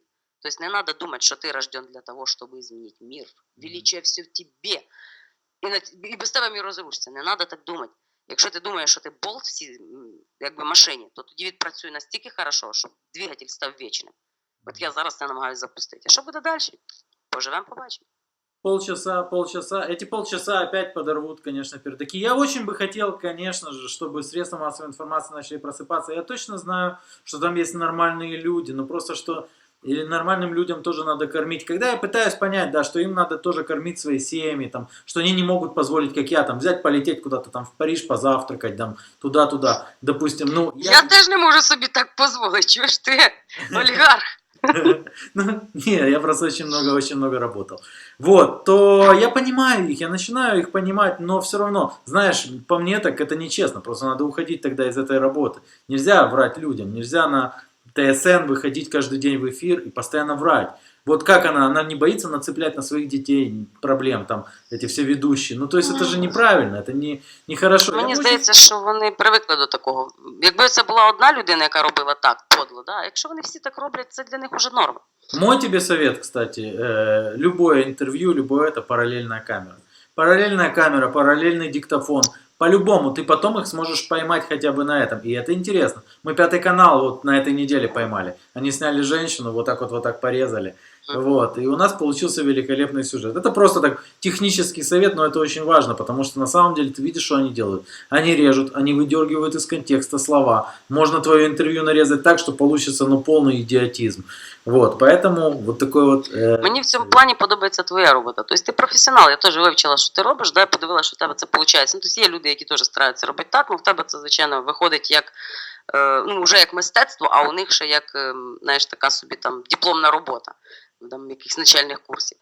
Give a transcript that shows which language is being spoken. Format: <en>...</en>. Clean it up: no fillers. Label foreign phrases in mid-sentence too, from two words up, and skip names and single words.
<uk>Тобто не треба думати, що ти рожден для того, щоб змінити мир.</uk> <ru>Величие все в тебе.</ru> <uk>І без тебе мир розрушиться. Не треба так думати. Якщо ти думаєш, що ти болт в цій якби, машині, то тоді відпрацює настільки хорошо, щоб двигатель став вічним. От я зараз це намагаюся запустити. А що буде далі? Поживемо, побачимо.</uk> <ru>Полчаса. Эти полчаса опять подорвут, конечно, пердаки. Я очень бы хотел, конечно же, чтобы средства массовой информации начали просыпаться. Я точно знаю, что там есть нормальные люди, но просто что... Или нормальным людям тоже надо кормить. Когда я пытаюсь понять, да, что им надо тоже кормить свои семьи, там, что они не могут позволить, как я, там, взять, полететь куда-то там в Париж, позавтракать, там, туда-туда, допустим, ну...</ru> <uk>Я теж не можу собі так позволити, чуєш ти, олігарх?</uk> <ru>Ну, не, я просто очень много работал. Вот, то я понимаю их, я начинаю их понимать, но все равно, знаешь, по мне так это нечестно, просто надо уходить тогда из этой работы. Нельзя врать людям, нельзя на ТСН выходить каждый день в эфир и постоянно врать. Вот как она не боится нацеплять на своих детей проблем, там, эти все ведущие. Ну, то есть это же неправильно, это не хорошо.</ru> <uk>Мені здається, що вони привикли до такого. Якби це була одна людина, яка робила так, подло, да? Якщо вони всі так роблять, це для них уже норма.</uk> <ru>Мой тебе совет, кстати, любое интервью, любое это параллельная камера. Параллельная камера, параллельный диктофон. По-любому, ты потом их сможешь поймать хотя бы на этом. И это интересно. Мы Пятый канал вот на этой неделе поймали. Они сняли женщину, вот так порезали. Вот. И у нас получился великолепный сюжет. Это просто так технический совет, но это очень важно, потому что на самом деле ты видишь, что они делают. Они режут, они выдергивают из контекста слова. Можно твое интервью нарезать так, что получится полный идиотизм. Вот, поэтому вот такой вот...</ru> <uk>Мені в цьому плані подобається твоя робота. Тобто ти професіонал, я теж вивчила, що ти робиш, да, я подивилася, що в тебе це виходить. Ну, тобто є люди, які теж стараються робити так, але в тебе це, звичайно, виходить як, вже як мистецтво, а у них ще як, знаєш, така собі там дипломна робота, там, якихось начальних курсів.</uk>